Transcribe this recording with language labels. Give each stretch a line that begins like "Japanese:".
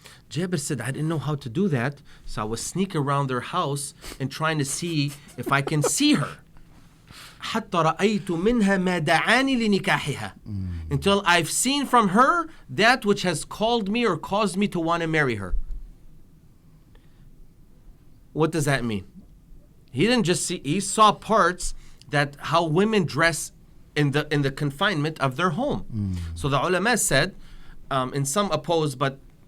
English: Jabir said, I didn't know how to do that, so I was sneaking around their house and trying to see if I can see her.
Arabic: حتى رأيت منها ما دعاني لنكاحها.
English: Until I've seen from her that which has called me or caused me to want to marry her. What does that mean? He didn't just see, he saw parts that how women dress in the confinement of their home. So the ulama said, and some oppose, but